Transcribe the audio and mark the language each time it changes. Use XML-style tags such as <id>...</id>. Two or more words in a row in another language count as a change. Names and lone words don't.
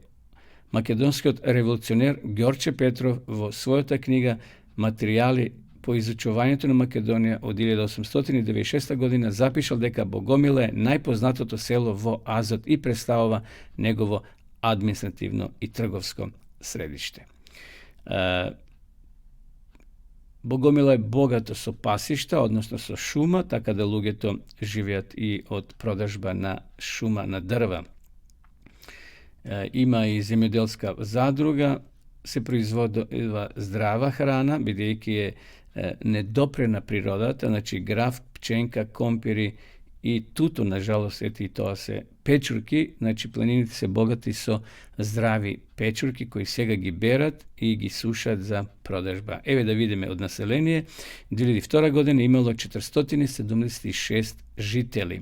<mk>Македонскиот револуционер Ѓорче Петров во својата книга Материјали по изучувањето на Македонија од 1896 година запишал дека Богомила е најпознатото село во Азот и представува негово административно и трговско средиште. Bogomila je bogato so pasišta, odnosno so šuma, tako da lugeto živjat i od prodažba na šuma, na drva. Ima i zemljodelska zadruga, se proizvodila zdrava hrana, бидејќи je недопрена природата, значи граф, пченка, компири и туто, нажалост, ето и тоа се печурки, значи планините се богати со здрави печурки кои сега ги берат и ги сушат за продажба. Еве да видиме од население, 2002 година имало 476 жители.</mk>